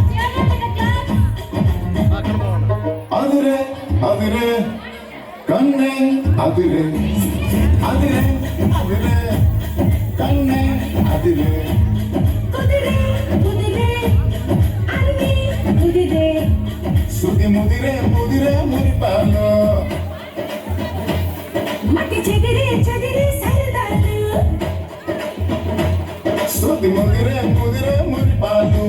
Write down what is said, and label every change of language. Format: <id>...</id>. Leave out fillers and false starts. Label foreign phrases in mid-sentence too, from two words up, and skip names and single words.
<ta>அதிரே அதிரே கண்ணே அதிரே அதிரே அதிரே கண்ணே அதிரே</ta> <te>కుదిరే కుదిరే అన్ని కుదిరే సుది ముదిరే ముదిరే మురిపాలో మట్టి చెదిరే చెదిరే సరదాలు సుది ముదిరే ముదిరే మురిపాలు</te>